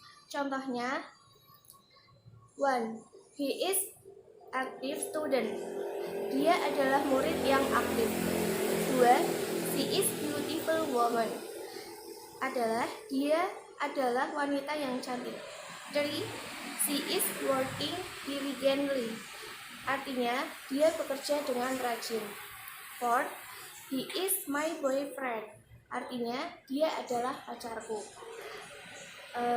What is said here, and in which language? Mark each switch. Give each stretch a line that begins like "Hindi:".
Indonesian: Contohnya,
English: 1. He is active student.
Indonesian: Dia adalah murid yang aktif. 2.
English: She is beautiful woman.
Indonesian: Dia adalah wanita yang cantik. 3.
English: She is working diligently.
Indonesian: Artinya, dia bekerja dengan rajin. 4.
English: He is my boyfriend.
Indonesian: Artinya, dia adalah pacarku. 5.